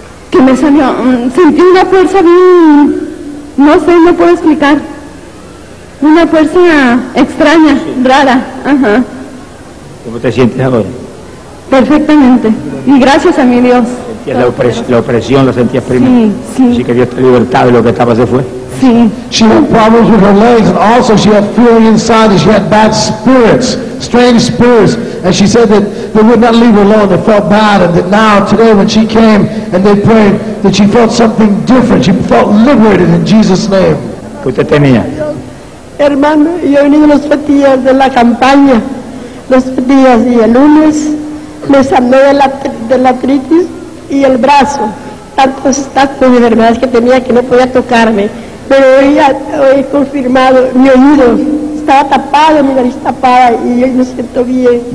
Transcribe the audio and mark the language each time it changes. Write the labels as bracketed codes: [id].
[es] Que me salió. Sentí una fuerza bien. No sé, no puedo explicar. Una fuerza extraña, rara. Ajá. ¿Cómo te sientes ahora? Perfectamente. Y gracias a mi Dios. ¿Sentías la opresión? ¿La sentías primero? Sí, sí. Así que Dios te libertó y lo que estaba se fue. Sí. [en] She had problems with her legs and also she had feeling inside and she had bad spirits, strange spirits. And she said that they would not leave her alone, they felt bad. And that now, today, when she came and they prayed, that she felt something different. She felt liberated in Jesus' name. [es] ¿Qué usted tenía? Hermano, yo he venido los días de la campaña, los días y el lunes me sanó de la artritis y el brazo, tantos tacos de enfermedades que tenía que no podía tocarme, pero hoy he confirmado mi oído, estaba tapado, mi nariz tapada y hoy me siento bien.